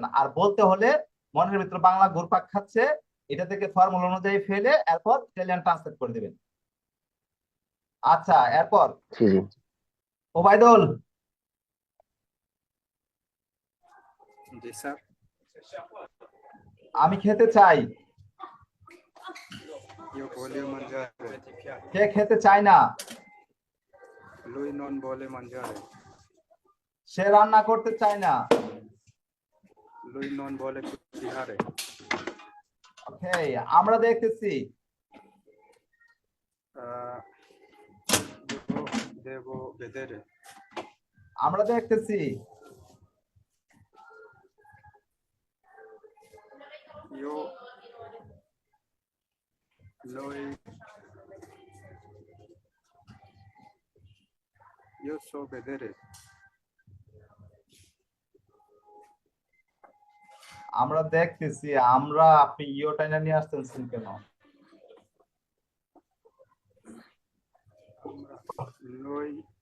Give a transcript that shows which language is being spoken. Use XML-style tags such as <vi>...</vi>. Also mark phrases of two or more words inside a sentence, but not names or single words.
<bn>আর বলতে হলে মনের ভিতর বাংলা ঘুরপাক খাচ্ছে, এটা থেকে ফর্মুলা অনুযায়ী ফেলে এরপর ইটালিয়ান ট্রান্সলেট করে দিবেন। আচ্ছা, এরপর</bn> <it>sì sì,</it> <bn>ওবায়দুল, জি স্যার। আমি খেতে চাই।</bn> <it>io voglio mangiare,</it> <bn>কে খেতে চায় না?</bn> <it>lui non vuole mangiare,</it> <bn>সে রান্না করতে চায় না।</bn> <it>lui non vuole cucinare,</it> <bn>ওকে, আমরা দেখতেছি।</bn> <it>io devo vedere,</it> <bn>আমরা দেখতেছি।</bn> <it>io lui io so vedere,</it> <bn>আমরা দেখতেছি। আমরা, আপনি ইয়োটা নিয়ে আসতেছেন কেন?</bn> <it>lui</it>